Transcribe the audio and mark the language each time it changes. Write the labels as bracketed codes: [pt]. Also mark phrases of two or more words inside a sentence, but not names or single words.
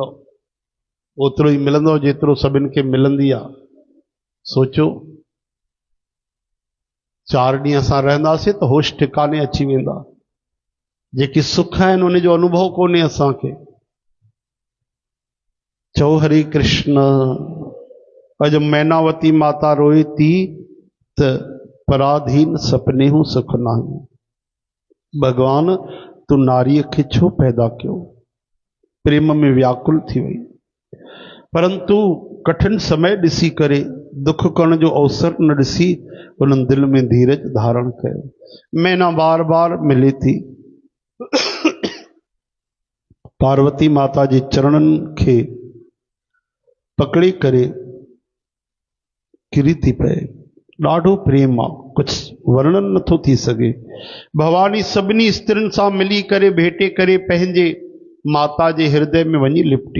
[sd] ओतिरो ई मिलंदो जेतिरो सभिनि खे मिलंदी आहे। सोचो 4 ॾींहं असां रहंदासीं त होश ठिकाने अची वेंदा। जेके सुख आहिनि उन जो अनुभव कोन्हे असांखे। चओ हरे कृष्ण। अॼु मैनावती माता रोए थी त [awa] पराधीन सपने हूं सुख नाही। [sd] भगवान तू नारीअ खे छो पैदा कयो? प्रेम में व्याकुल थी वई। परंतु कठिन समय ॾिसी करे, दुख करण जो अवसर न ॾिसी, उन्हनि दिल में धीरज धारण कयो। मैना बार बार मिले थी। पार्वती माता जे चरणनि खे पकड़ी करे किरी थी पए। ॾाढो प्रेम आहे, कुछ वर्णन नथो थी सके। भवानी सभिनी स्त्रियुनि सां मिली करे भेटे करे पंहिंजे माता जे हृदय में वञी लिपटी।